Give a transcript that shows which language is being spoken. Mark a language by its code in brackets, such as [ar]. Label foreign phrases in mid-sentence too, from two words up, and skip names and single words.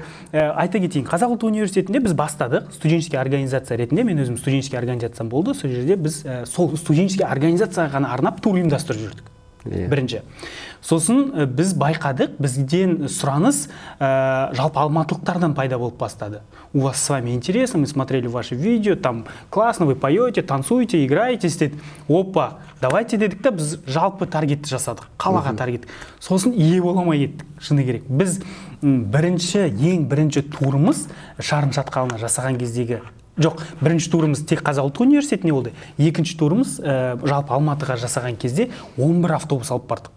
[kk] Айта кетейін, Қазақ ұлттық университетінде біз бастадық [ru] студенческий организация [kk] ретінде, мен өзім [ru] студенческий организациям [kk] болды, сол жерде біз сол [ru] студенческий организацияға [kk] ғана арнап тур ұйымдастырып жүрдік. Бірінші. Сосын біз байқадық, бізден сұраныс жалпы алматылықтардан пайда болып бастады. [ru] У вас с вами интересно, мы смотрели ваши видео, там классно, вы поете, танцуете, играете, [kk] деді. [ru] Опа, давайте [kk] дедік та біз жалпы таргетті жасадық, қалаға таргет. Сосын ие боламай кеттік, шыны керек. Біз ең бірінші турымыз Шарын шатқалына жасаған кездегі жоқ, бірінші турымыз тек Қазақ ұлттық университетіне болды. Екінші турымыз жалпы Алматыға жасаған кезде 11 автобус алып бардық.